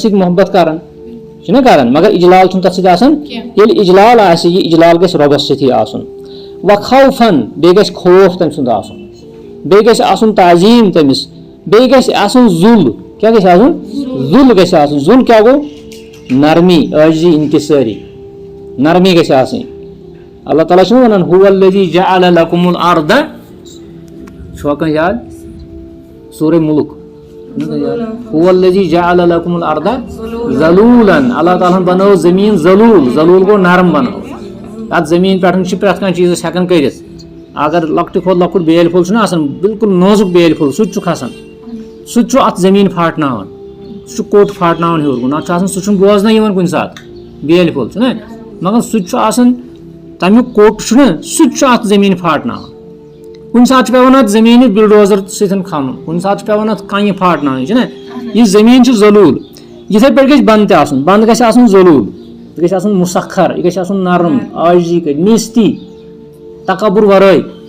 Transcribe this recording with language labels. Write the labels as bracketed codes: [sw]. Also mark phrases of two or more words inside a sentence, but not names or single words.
[ks] سۭتۍ محبت کران چھُنہ کران مگر اجلال چھُنہٕ تتھ سۭتۍ آسان ییٚلہِ اجلال آسہِ یہِ اجلال گژھِ رۄبس سۭتی آسُن و خوفن بیٚیہِ گژھِ خوف تٔمۍ سُنٛد آسُن بیٚیہِ گژھِ آسُن تعظیٖم تٔمِس بیٚیہِ گژھِ آسُن ذُل کیٛاہ گژھِ آسُن ذُل گژھِ آسُن ذُل کیٛاہ گوٚو نرمی عاجزی انکسٲری نرمی گژھِ آسٕنۍ اللہ تعالیٰ چھُنہ ونان [ar] هو الذی جعل لکم الارض [ks] چھُوا کانٛہہ یاد سورہ مُلک [ar] هو الذی جعل لکم الارض ذلولا [ks] اللہ تعالیٰ ہن بنٲو زٔمیٖن ذلوٗل ذلوٗل گوٚو نرم بنٲو تتھ زٔمیٖن پٮ۪ٹھ چھِ پرٛٮ۪تھ کانٛہہ چیٖز أسۍ ہٮ۪کان کٔرِتھ اگر لۄکٹہِ کھۄتہٕ لۄکُٹ بیلہِ پھوٚل چھُنہ آسان بالکُل نازُک بیلہِ پھوٚل سُہ تہِ چھُ کھسان سُہ تہِ چھُ اتھ زٔمیٖن پھاٹناوان سُہ چھُ کوٚٹ پھاٹناوان ہیوٚر کُن نتہٕ چھُ آسان سُہ چھُنہٕ بوزنہٕ یِوان کُنہِ ساتہٕ بیلہِ پھوٚل چھُنہ مگر سُہ تہِ چھُ آسان تمیُک کوٚٹ چھُنہ سُہ تہِ چھُ اتھ زٔمیٖن پھاٹناوان کُنہِ ساتہٕ چھُ پیٚوان اتھ زٔمیٖنہِ بلڈوزر سۭتۍ کھنُن کُنہِ ساتہٕ چھُ پیٚوان اتھ کنہِ پھاٹناوٕنۍ چھُنہ یہِ زٔمیٖن چھُ ذلوٗل یِتھٕے پٲٹھۍ گژھِ بنٛد تہِ آسُن بنٛد گژھِ آسُن ذلوٗل یہِ گژھِ آسُن مُسخر یہِ گژھِ آسُن نرم عاجزی کٔرِتھ نیٖستی تکبر ورٲے